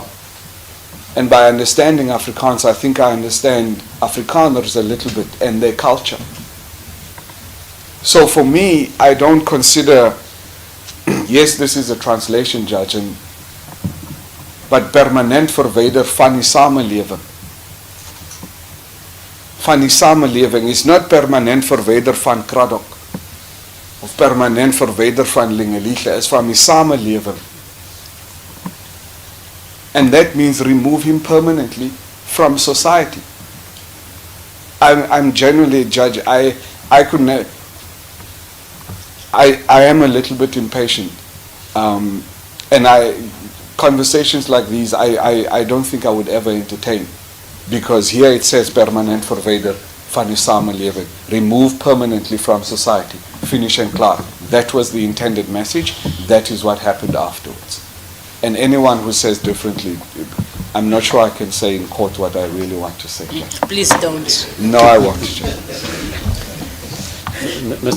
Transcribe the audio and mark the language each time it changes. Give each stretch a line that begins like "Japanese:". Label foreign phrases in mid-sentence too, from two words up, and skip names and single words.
English: And by understanding Afrikaans, I think I understand Afrikaners a little bit and their culture. So for me, I don't consider, yes, this is a translation, judge, but
Afrikaans: permanent verwyder van die samelewing. Van die samelewing is not permanent verwyder van Cradock of permanent verwyder van Lingeliche, is van die samelewing.
English: And that means remove him permanently from society. I'm generally, judge, I am a little bit impatient. And conversations like these, I don't think I would ever entertain, because here it says
Afrikaans: permanent verwyder van die samelewing,
English: remove permanently from society, finish and klaar. That was the intended message. That is what happened afterwards. And anyone who says differently, I'm not sure I can say in court what I really want to say. Please don't. No, I won't. Mr.